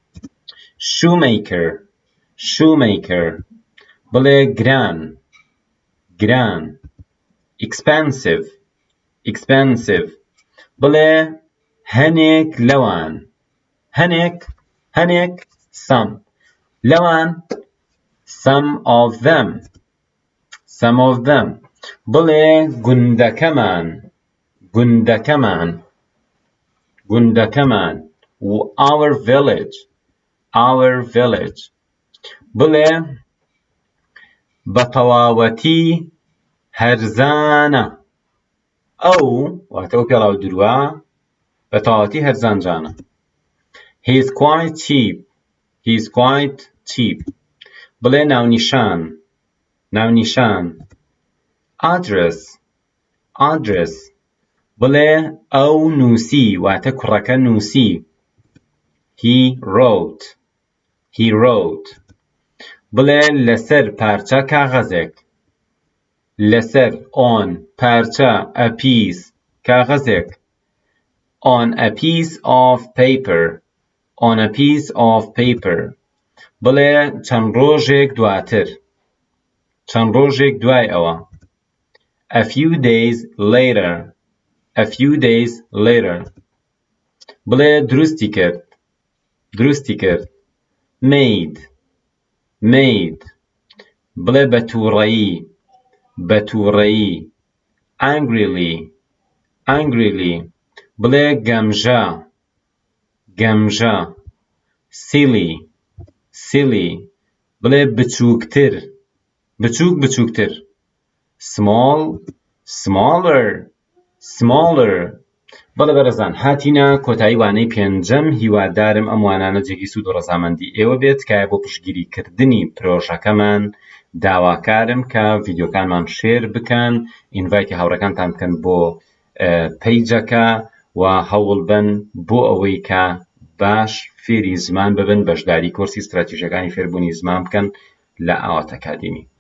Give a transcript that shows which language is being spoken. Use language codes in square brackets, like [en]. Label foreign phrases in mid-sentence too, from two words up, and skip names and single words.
[ckb] shoemaker بڵێ گران expensive بڵێ هەنێک لەوان هەنێک some لەوان [en] some of [ckb] them بڵێ گوندەکەمان [en] our village [ckb] بڵێ بەتەواوەتی هەرزانە ئەو واتە ئەو پێڵاو درووە بەتەواوەتی هەرزانجانە he's [en] quite cheap [ckb] بڵێ ناونیشان address بڵێ ئەو نووسی واتە کوڕەکە نووسی [en] he wrote [ckb] بڵێ لەسەر پارچە کاغەزێک لەسەر on پارچە [en] a piece [ckb] کاغەزێک. [en] On a piece of paper. On a piece of paper. [ckb] بڵێ چەند ڕۆژێک دواتر. چەند ڕۆژێک دوای ئەوە. [en] A few days later. A few days later. [ckb] بڵێ دروستی کرد. دروستی کرد. [en] Made. Made. [ckb] بڵێ بە تووڕەیی. بە تووڕەیی. [en] Angrily. Angrily. [ckb] بڵێ گەمژە. گەمژە. [en] Silly. Silly. [ckb] بڵێ بچووکتر. بچووک بچووکتر. [en] Small. Smaller. Smaller. [ckb] بەڵێ بەڕێزان هاتینە کۆتایی وانەی پێنجەم. هیوادارم ئەم وانانە جێگی سوود و ڕەزامەندی ئێوە بێت کە بۆ پشتگیریکردنی پرۆژەکەمان داواکارم کە ڤیدیۆکانمان شێر بکەن، ئینڤایتی هاوڕێکانتان بکەن بۆ پەیجەکە و هەوڵ بن بۆ ئەوەی کە باش فێری زمان ببن، بەشداری کۆرسی استراتیژیەکانی فێربوونی زمان بکەن لە ئاوات ئەکادمی.